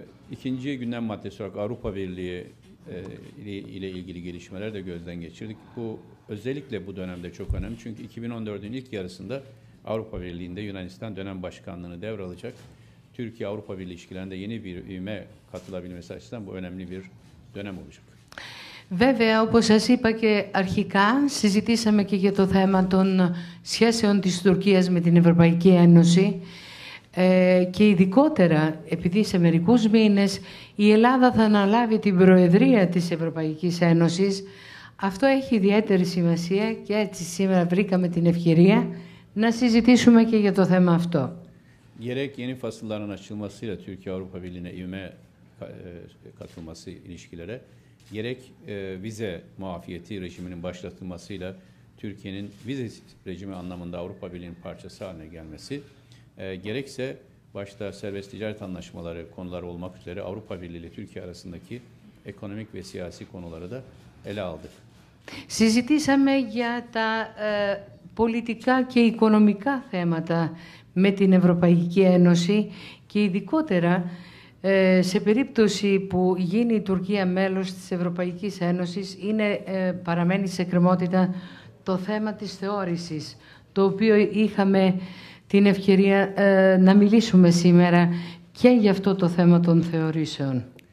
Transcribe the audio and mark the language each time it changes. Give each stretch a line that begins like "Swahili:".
Turkish: İkinci gündem maddesi olarak Avrupa Birliği ile ilgili gelişmeler de gözden geçirdik. Bu özellikle bu dönemde çok önemli. Çünkü 2014'ün ilk yarısında Avrupa Birliği'nde Yunanistan dönem başkanlığını devralacak. Türkiye-Avrupa Birliği ilişkilerinde yeni bir üyeme katılabilmesi açısından bu önemli bir dönem olacak.
Greek: Βέβαια, όπως σας είπα και αρχικά, συζητήσαμε και για το θέμα των σχέσεων της Τουρκίας με την Ευρωπαϊκή Ένωση και ειδικότερα, επειδή σε μερικούς μήνες η Ελλάδα θα αναλάβει την Προεδρία της Ευρωπαϊκής Ένωσης, αυτό έχει iδιαίτερη σημασία και έτσι σήμερα βρήκαμε την ευκαιρία να συζητήσουμε και για το θέμα αυτό.
Turkish: Gerek yeni fasılların açılmasıyla Türkiye-Avrupa Birliği'ne ivme katılması ilişkilere, gerek vize muafiyeti rejiminin başlatılmasıyla Türkiye'nin vize rejimi anlamında Avrupa Birliği'nin parçası haline gelmesi, gerekse başta serbest ticaret anlaşmaları konuları olmak üzere Avrupa Birliği ile Türkiye arasındaki ekonomik ve siyasi konuları da ele aldık.
Greek: Συζητήσαμε για τα πολιτικά και οικονομικά θέματα με την Ευρωπαϊκή Ένωση και ειδικότερα σε περίπτωση που γίνει η Τουρκία μέλος της Ευρωπαϊκής Ένωσης παραμένει σε εκκρεμότητα το θέμα της θεώρησης, το οποίο είχαμε την ευκαιρία να μιλήσουμε σήμερα και για αυτό το θέμα των θεωρήσεων.